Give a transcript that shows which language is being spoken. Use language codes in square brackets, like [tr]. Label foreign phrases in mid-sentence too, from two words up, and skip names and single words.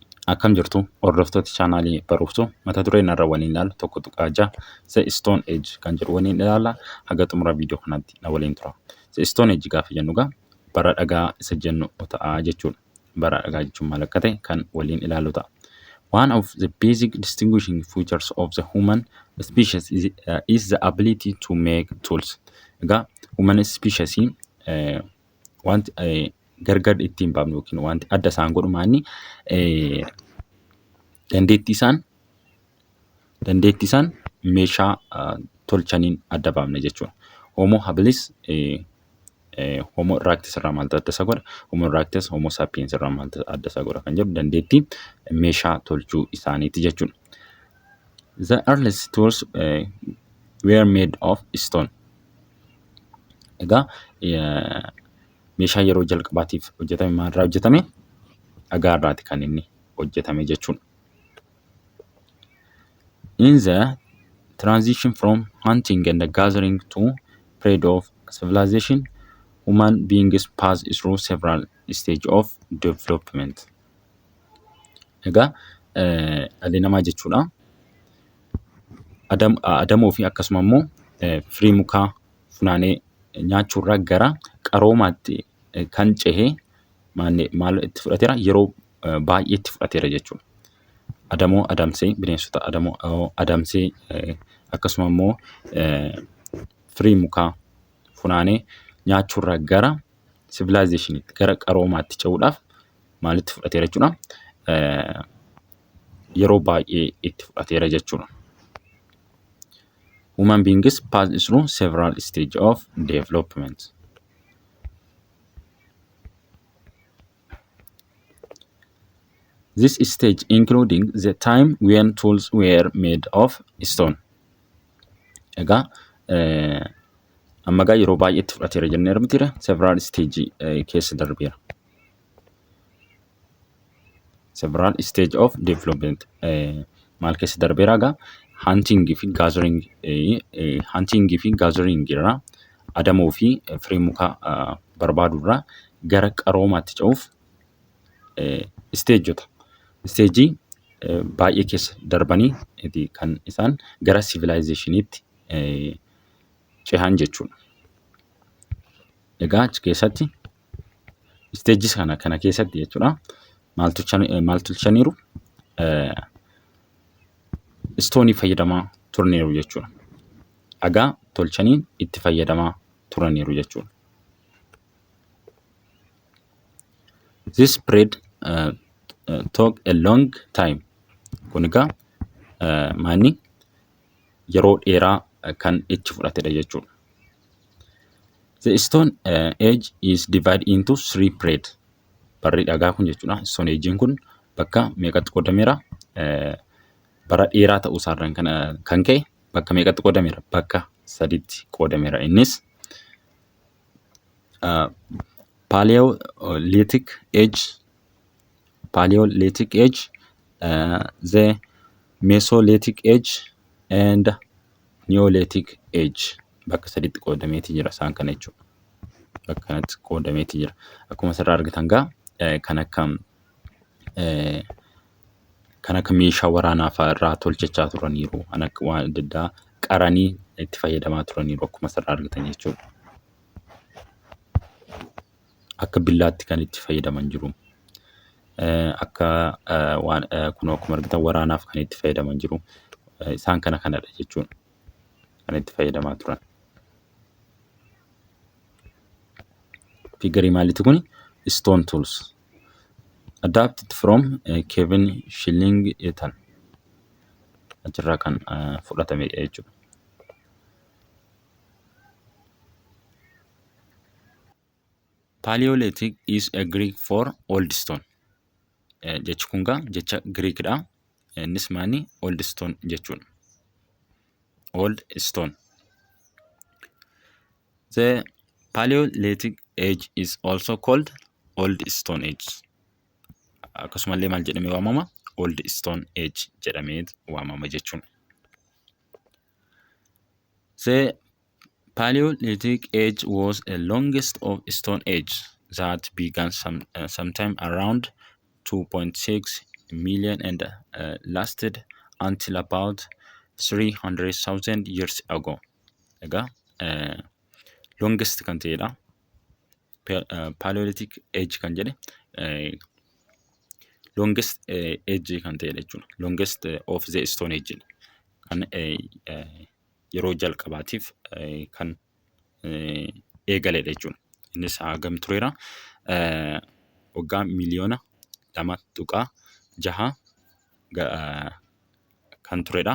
[om] Akkam jirtu hordoftoota chaanaalii barumsa mata dureen irra waliin ilaalu tokko tuqaa ja'a [en] The Stone Age [om] kan jedhu waliin ilaalla. Haga xumura viidiyoo kanaatti na waliin tura. [en] The Stone Age [om] gaafa jennu egaa bara dhagaa isa jennu ta'a jechuudha. Bara dhagaa jechuun maal akka ta'e kan waliin ilaalu ta'a. [en] One of the basic distinguishing features of the human species is the ability to make tools. [om] Egaa [en] human species [om] wanti gargar ittiin baafnu yookiin wanti adda isaan godhu maanni dandeettii isaan meeshaa tolchaniin adda baafna jechuudha. Homo habilis Homo erectus irraa maaltu adda isa godha? Homo erectus Homo sapiens irraa maaltu adda isa godha kan jedhu dandeettii meeshaa tolchuu isaaniiti jechuudha. [en] The earliest tools were made of stone. [om] Egaa meeshaa yeroo jalqabaatiif hojjetame maalirraa hojjetame? Dhagaa irraati kan inni hojjetame jechuudha. [en] In the transition from hunting and gathering to prey of civilization, human beings pass through several stages of development. [om] Egaa dhalli namaa jechuudha. Adamoo fi akkasuma immoo firii mukaa funaanee nyaachuurraa gara qaroomaatti kan cehee maal itti fudhateera? Yeroo baay'ee itti fudhateera jechuudha. Adamoo adamsee bineensota adamsee akkasuma immoo firii mukaa funaanee nyaachuurraa gara civilizationitti gara qaroomaatti cehuudhaaf maalitti fudhateera jechuudha? Yeroo baay'ee itti fudhateera jechuudha. [en] Human beings pass through several stages of development. This stage including the time when tools were made of stone. [om] Egaa amma gaa yeroo baay'ee itti fudhateera jennee argitira. [en] Several stage [om] keessa darbeera. [en] Several stage of development [om] maal keessa darbeera egaa hunting fi gathering irraa adamoo fi firii mukaa barbaadurraa gara qaroomaatti cehuuf isteejota. Isteejii baay'ee keessa darbanii kan isaan gara civilizationitti cehan jechuudha. Egaa achi keessatti isteejis kana keessatti jechuudha maal tolchaniiru? Istoonii fayyadamaa turaniiru jechuudha. Dhagaa tolchanii itti fayyadamaa turaniiru jechuudha. [en] This period took a long time. [om] Kun egaa maanni yeroo dheeraa kan itti fudhatedha jechuudha. [en] The stone age is divided into 3 periods. [om] Barri dhagaa kun jechuudha. [en] Stone age'n [om] kun bakka meeqatti qoodameera? Bara dheeraa ta'uu isaarraan kan ka'e bakka meeqatti qoodameera? Bakka 3tti qoodameera. [en] Innis Paleolithic age, the Mesolithic age and Neolithic age. [om] Bakka 3tti qoodameeti jira isaan kana jechuudha. Bakka kanatti qoodameeti jira. Akkuma asirraa argitan gaa kan akka meeshaa waraanaa fa'aa irraa tolchachaa turaniiru. Kan akka waan adda addaa qaranii itti fayyadamaa turaniiru akkuma asirraa argitan jechuudha. Akka billaatti kan itti fayyadaman jiru. Akka waan kunoo akkuma argitan waraanaaf kan itti fayyadaman jiru. Isaan kanadha jechuudha. Kan itti fayyadamaa turan. Figarii maaliiti kuni? [en] Stone tools. Adapted from Kevin Shillington. [om] Achirraa kan fudhatame jechuudha. [en] Paleolithic is a Greek for old stone. [om] Jechi kun gaa jecha Greekidha. Innis maani [en] old stone [om] jechuudha. [en] Old stone. The Paleolithic age is also called Old Stone Age. [om] Akkasumallee maal jedhamee waamama? [en] Old Stone Age [om] jedhamee waamama jechuudha. [en] The Paleolithic age was the longest of Stone Age that began sometime around 2.6 million and lasted until about 300,000 years ago. [om] Egaa longest kan ta'edha. [en] Paleolithic age [om] kan jedhe [en] longest age [om] kan ta'edha jechuudha. [en] Longest of the stone age [om] kan yeroo jalqabaatiif kan eegaledha jechuudha. Innis hagam tureera? Waggaa miliyoona 2.6 kan turedha.